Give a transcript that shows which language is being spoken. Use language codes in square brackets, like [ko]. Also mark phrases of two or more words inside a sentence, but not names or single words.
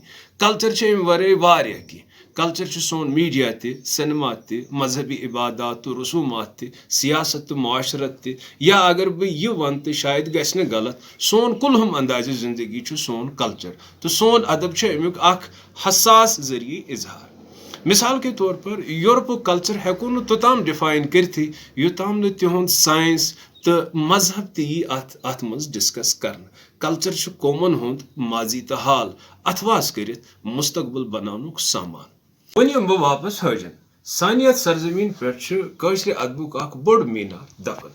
[ks] کلچر چھِ امہِ ورٲے واریاہ کینٛہہ. کلچر چھُ سون میڈیا تہِ، سینما تہِ، مذہبی عبادات تہٕ رسوٗمات تہِ، سیاست تہٕ معاشرت تہِ، یا اگر بہٕ یہِ ونہٕ تہٕ شاید گژھِ نہٕ غلط، سون کُلہُم اندازِ زندگی چھُ سون کلچر تہٕ سون ادب چھُ امیُک اکھ حساس ذٔریعہٕ اظہار. [ur] مثال کے طور پر [ks] یورپُک کلچر ہیٚکو نہٕ توٚتام ڈِفاین کٔرتھٕے یوٚتام نہٕ تِہُنٛد ساینس تہٕ مذہب تہِ یی اتھ منٛز ڈسکس کرنہٕ. کلچر چھُ قومن ہُنٛد ماضی تہٕ حال اتھواس کٔرِتھ مستقبل بناونُک سامان. وۄنۍ یِمہٕ بہٕ واپس حٲجن. سانہِ یتھ سرزمین پٮ۪ٹھ چھُ کٲشرِ ادبُک اکھ بوٚڑ میٖنار دفن.